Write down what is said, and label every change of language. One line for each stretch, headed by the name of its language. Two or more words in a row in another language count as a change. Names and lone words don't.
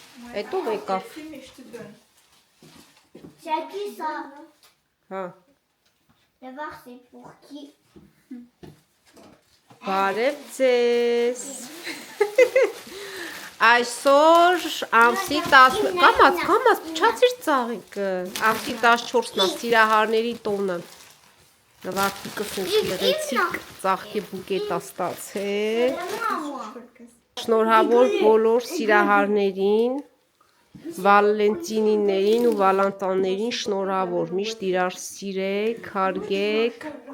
Armenian: Հետո եկավ։
French: C'est à qui ça?
Armenian: Հա։
French: D'abord, c'est pour qui?
Armenian: Բարև ձեզ։ Այսօր ամսի 10 կամաց փչացիր ծաղիկը։ Ամսի 14-ն է սիրահարների տոնը։ Նվարտիկը գեղեցիկ ծաղկի բուկետ է ստացել։ Շնորհավոր բոլոր սիրահարներին, Վալենտինիներին ու Վալանտաններին շնորհավոր, միշտ իրար սիրեք, հարգեք։